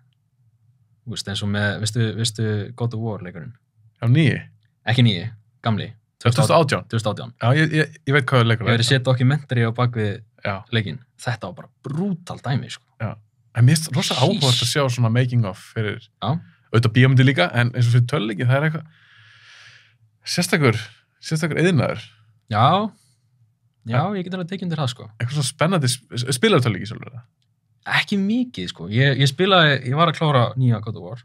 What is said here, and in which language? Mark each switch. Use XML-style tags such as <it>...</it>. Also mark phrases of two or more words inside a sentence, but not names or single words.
<is>Eins og með, veistu God of War leikurinn? Já, nýi? Ekki nýi, gamli. 2018? Já, ég veit hvað leikur. Ég verið að setja dokumentari á bakvið leikinn. Þetta var bara brútal dæmi, sko. Já, en mér finnst rosa áhugavert að sjá svona</is> <en>making of</en> <is>fyrir auðvitað bíómyndi líka, en eins og fyrir tölleiki, það er eitthvað sérstakur iðnaður. Já, ég get alveg tekið undir það, sko. Eitthvað svona spennandi, spilaðu tölleiki sjálfur það? Ekki mikið, sko. Ég var að klára nýja God of War.</is>